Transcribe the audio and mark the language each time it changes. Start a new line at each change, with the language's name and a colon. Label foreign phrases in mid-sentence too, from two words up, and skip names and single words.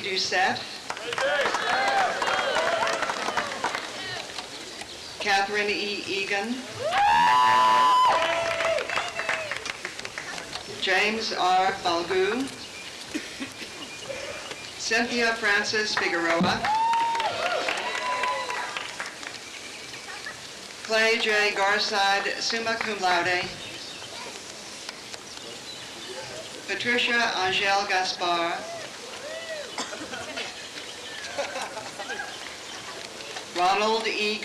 English: Doucette, Catherine E. Egan, James R. Falgu, Cynthia Francis Figueroa, Clay J. Garside,
Latin: summa cum laude,
English: Patricia Angel Gaspar, Ronald E.